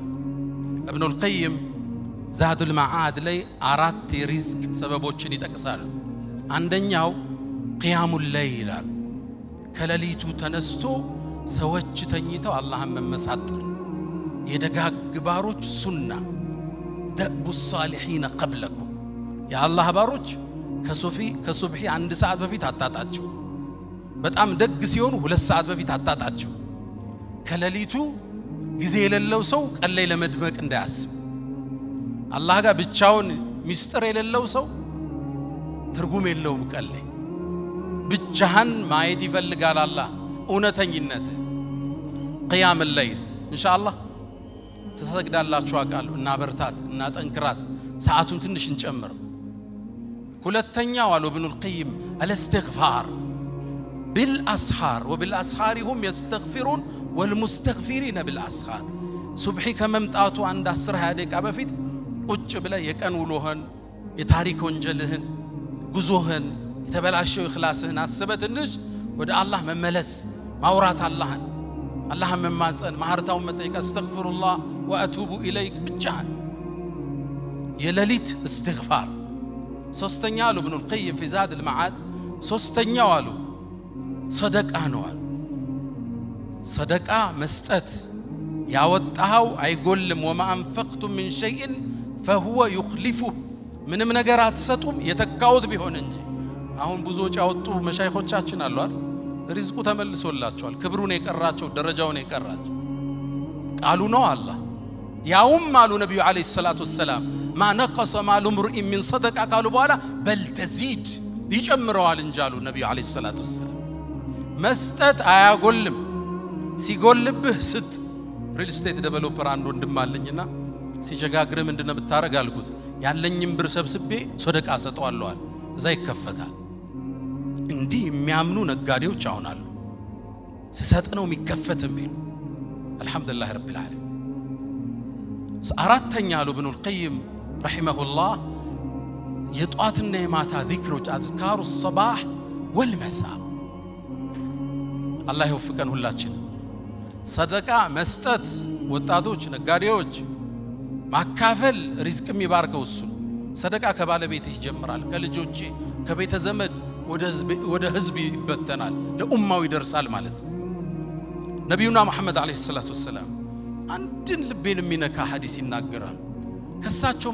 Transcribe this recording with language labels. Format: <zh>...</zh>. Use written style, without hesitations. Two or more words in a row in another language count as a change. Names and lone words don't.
<am>ኢብኑል ቀይም ዛዱል መዓድ ላይ 4 የሪዝቅ ሰበቦችን ይጠቅሳሉ። አንደኛው</am> <ar>قيام الليل</ar> <am>ይላል። ከሌሊቱ ተነስቶ ሰዎች ተኝተው አላህን መመሳጠር የደጋግ ባሮች ሱና ደቡ</am> <ar>الصالحين قبلكم</ar> <am>የአላህ ባሮች ከሱብሂ 1 ሰዓት በፊት አታጣቸው። በጣም ደግ ሲሆኑ 2 ሰዓት በፊት አታጣቸው። ከሌሊቱ ጊዜ የሌለው ሰው ቀን ላይ ለመድመቅ እንዳያስብ። አላህ ጋር ብቻውን ሚስጥር የሌለው ሰው ትርጉም የለውም። ቀን ላይ ብቻህን ማየት ይፈልጋል አላህ እውነተኝነት።</am> <ar>قيام ليل</ar> <am>ኢንሻአላህ ተሰግዳላችሁ አቃሉ እና በርታት እና ጠንክራት ሰዓቱን ትንሽ እንጨምር። ሁለተኛው አሉ ኢብኑል ቀይም</am> <ar>الاستغفار بالاسحار وبالاسحار هم يستغفرون والمستغفرين بالاسحار</ar> <am>ሱብሂ ከመምጣቱ አንድ 10-20 ደቂቃ በፊት ቁጭ ብለህ የቀን ውሎህን የታሪክ ወንጀልህን ጉዞህን የተበላሸው ኢኽላስህን አስበህ ትንሽ ወደ አላህ መመለስ ማውራት አላህን መማጸን ማህርታውን መጠየቅ</am> <ar>أستغفر الله وأتوب إليك</ar> <am>ብቻህን የሌሊት እስትግፋር። ሶስተኛ አሉ ኢብኑል ቀይም</am> <ar>في زاد المعاد</ar> <am>ሶስተኛው አሉ ሰደቃ ነው አሉ። ሰደቃ መስጠት ያወጣው አይጎልም።</am> <ar>وما انفقتم من شيء فهو يخلفه</ar> <am>ምንም ነገር አትሰጡም የተካውት ቢሆን እንጂ። አሁን ብዙዎች ያወጡ መሻይኾቻችን አሉ አይደል? ሪዝቁ ተመልሶላቸዋል። ክብሩን የቀራቸው ደረጃውን የቀራቸው ቃሉ ነው አላህ። ያውም አሉ ነብዩ</am> <ar>عليه الصلاة والسلام</ar> <am>ما</am> <ar>نقص مال امرئ من صدقه</ar> <am>ቃሉ በኋላ</am> <ar>بل تزيد</ar> <am>ይጨምረዋል እንጂ አሉ ነብዩ</am> <ar>عليه الصلاة والسلام።</ar> <am>መስጠት አያጎልም። ሲጎልብህ ስጥ።</am> <en>real estate developer</en> <am>አንድ ወንድም አለኝና ሲጀጋግር ምንድነው ብታረግ አልኩት። ያለኝም ብር ሰብስቤ ሰደቃ ሰጠዋለሁ። እዛ ይከፈታል። እንዲህ የሚያምኑ ነጋዴዎች አሁን አሉ። ሲሰጥ ነው የሚከፈት የሚሉ</am> <ar>الحمد لله رب العالمين።</ar> <am>አራተኛ አሉ ኢብኑል ቀይም ረሂመሁላህ የጧትና የማታ ዚክሮች</am> <ar>أذكار الصباح والمساء</ar> <am>አላህ ይወፍቀን ሁላችን። ሰደቃ መስጠት ወጣቶች ነጋዴዎች ማካፈል ሪዝቅ የሚባርከው እሱ። ሰደቃ ከባለቤትህ ይጀምራል፣ ከልጆቼ ከቤተ ዘመድ ወደ ህዝብ ይበተናል፣ ለኡማው ይደርሳል ማለት ነው። ነብዩና መሐመድ</am> <ar>عليه الصلاة والسلام</ar> <am>አንድን ልቤን የሚነካ ሐዲስ ይናገራል። ከሳቸው</am>